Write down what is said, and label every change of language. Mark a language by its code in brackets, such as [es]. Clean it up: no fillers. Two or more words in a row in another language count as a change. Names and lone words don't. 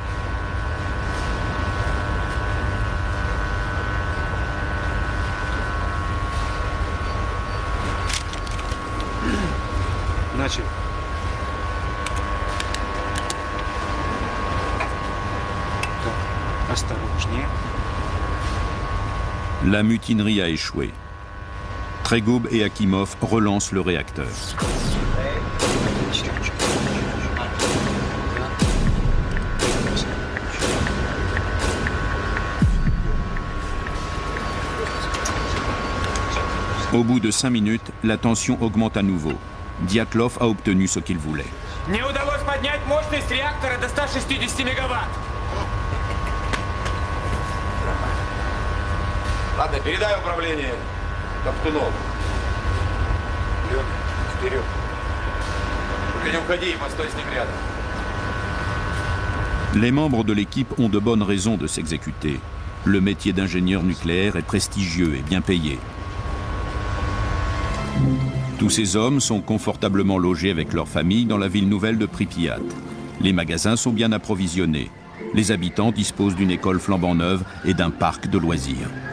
[ru] Начали. Осторожнее. [fr] La mutinerie a échoué. Trégoub et Akimov relancent le réacteur. Au bout de 5 minutes, la tension augmente à nouveau. Dyatlov a obtenu ce qu'il voulait. [ru] Мне удалось поднять мощность реактора до 160 мегаватт. Ладно, передай управление Топтунову. Вперед. Только не уходи и постой с ним рядом. [fr] Les membres de l'équipe ont de bonnes raisons de s'exécuter. Le métier d'ingénieur nucléaire est prestigieux et bien payé. Tous ces hommes sont confortablement logés avec leurs familles dans la ville nouvelle de Pripyat. Les magasins sont bien approvisionnés. Les habitants disposent d'une école flambant neuve et d'un parc de loisirs.